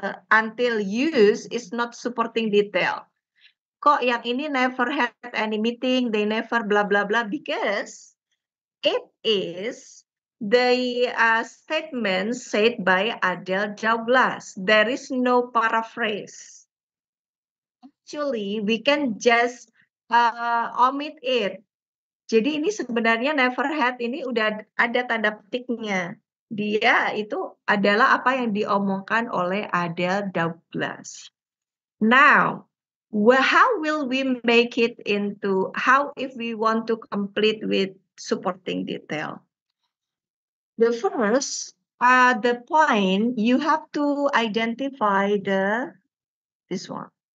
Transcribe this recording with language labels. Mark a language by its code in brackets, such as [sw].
[en] Until use is not supporting detail. [id] Kok yang ini [en] never had any meeting, they never blah blah blah, because it is the statement said by Adele Douglas. There is no paraphrase. Actually, we can just omit it. [id] Jadi ini sebenarnya [en] never had [id] ini udah ada tanda petiknya. Dia itu adalah apa yang diomongkan oleh Adele Douglas. [en] Now, how will we make it into how if we want to complete with supporting detail? The first, the point you have to identify this one.